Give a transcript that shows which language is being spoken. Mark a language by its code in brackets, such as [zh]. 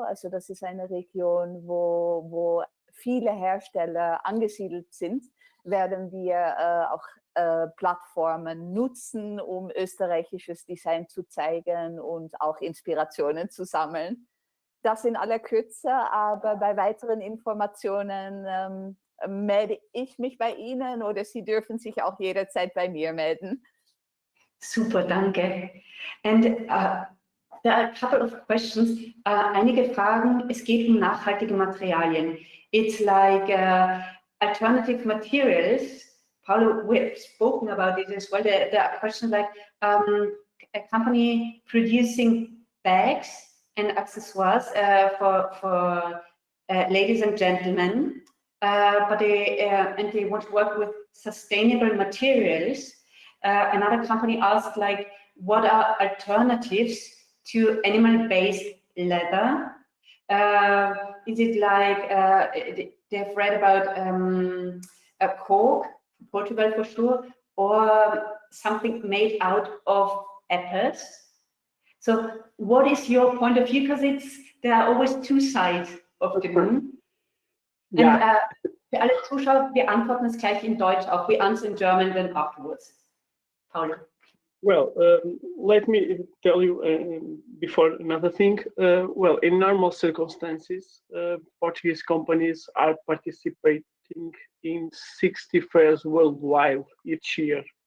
[de] Also das ist eine Region, wo viele Hersteller angesiedelt sind, werden wir auch Plattformen nutzen, um österreichisches Design zu zeigen und auch Inspirationen zu sammeln. Das in aller Kürze, aber bei weiteren Informationen melde ich mich bei Ihnen oder Sie dürfen sich auch jederzeit bei mir melden. Super, danke. [en] And there are a couple of questions. [de] Einige Fragen, es geht um nachhaltige Materialien. [en] It's like alternative materials. Paulo, we've spoken about it as well. There are questions like a company producing bags and accessoires for ladies and gentlemen, but they want to work with sustainable materials. Another company asked, like, what are alternatives to animal-based leather? Is it like they've read about a cork, Portugal for sure, or something made out of apples? So what is your point of view? Because there are always 2 sides of the moon. Yeah. [de] And für alle Zuschauer, wir antworten es gleich in Deutsch auch. [en] We answer in German then afterwards. Paulo. Well, let me tell you before another thing. Well, in normal circumstances, Portuguese companies are participating in 60 fairs worldwide each year.